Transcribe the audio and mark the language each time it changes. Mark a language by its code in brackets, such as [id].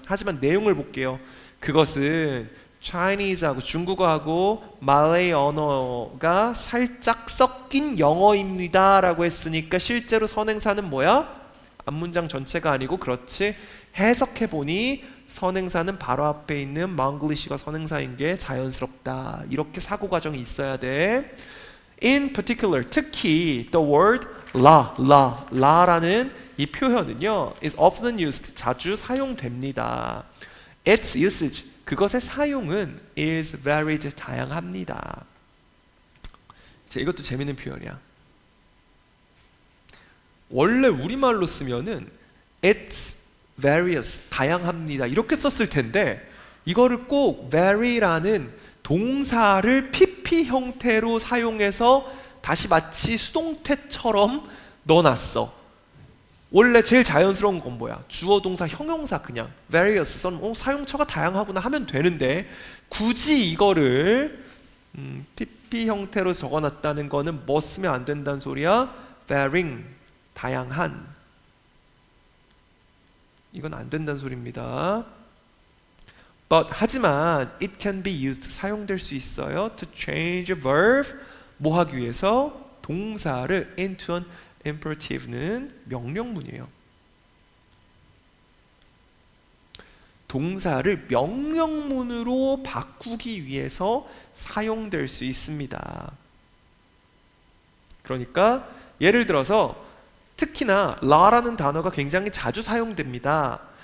[ko] 하지만 내용을 볼게요. 그것은 Chinese하고 중국어하고 말레이 언어가 살짝 섞인 영어입니다 라고 했으니까 실제로 선행사는 뭐야? 앞문장 전체가 아니고 그렇지 해석해보니 선행사는 바로 앞에 있는 Manglish가 선행사인 게 자연스럽다. 이렇게 사고과정이 있어야 돼. [en] In particular, [ko] 특히 [en] the word [ko] 라라는 이 표현은요 [en] is often used, [ko] 자주 사용됩니다. [en] Its usage, [ko] 그것의 사용은 [en] is varied, [ko] 다양합니다. 자, 이것도 재밌는 표현이야. 원래 우리말로 쓰면은 [en] it's various, [ko] 다양합니다 이렇게 썼을 텐데 이거를 꼭 vary라는 동사를 PP 형태로 사용해서 다시 마치 수동태처럼 넣어놨어. 원래 제일 자연스러운 건 뭐야? 주어 동사 형용사 그냥 various 써는 사용처가 다양하구나 하면 되는데 굳이 이거를 PP 형태로 적어놨다는 거는 뭐 쓰면 안 된다는 소리야? [en] varying, [ko] 다양한. 이건 안 된다는 소리입니다. [en] But [ko] 하지만 [en] it can be used, [ko] 사용될 수 있어요. [en] To change a verb, [ko] 뭐 하기 위해서? 동사를 [en] into an imperative는 [ko] 명령문이에요. 동사를 명령문으로 바꾸기 위해서 사용될 수 있습니다. 그러니까 예를 들어서 특히나 라라는 단어가 굉장히 자주 사용됩니다.